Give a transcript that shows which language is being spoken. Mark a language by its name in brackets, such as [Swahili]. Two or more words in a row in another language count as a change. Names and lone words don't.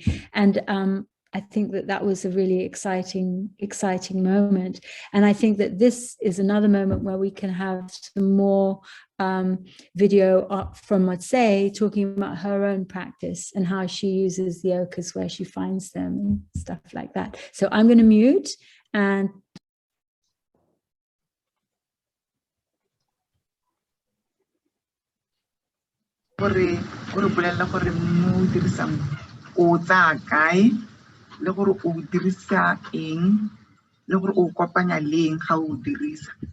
[English] And I think that was a really exciting moment. And I think that this is another moment where we can have some more video from Motsei talking about her own practice and how she uses the ochres where she finds them and stuff like that. So I'm going to mute and [Tswana] le gore o dirisa eng le gore o kopanya leng ga o dirisa